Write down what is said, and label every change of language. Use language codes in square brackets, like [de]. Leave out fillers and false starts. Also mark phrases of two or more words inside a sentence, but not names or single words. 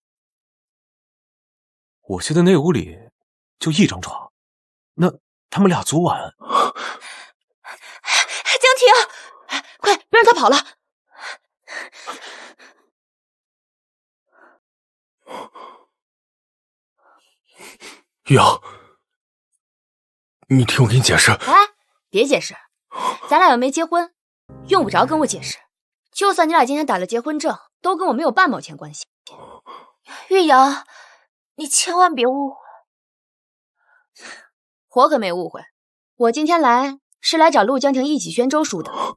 [zh] 我記得那屋裡就一張床，那他們倆昨晚…… 江婷，快別讓他跑了！玉瑤，你聽我給你解釋。哎，別解釋，咱倆又沒結婚，用不着跟我解釋。就算你倆今天打了結婚證，都跟我沒有半毛錢關係。玉瑤，你千萬別誤會。我可沒誤會，我今天來是來找陸江婷一起宣周叔的。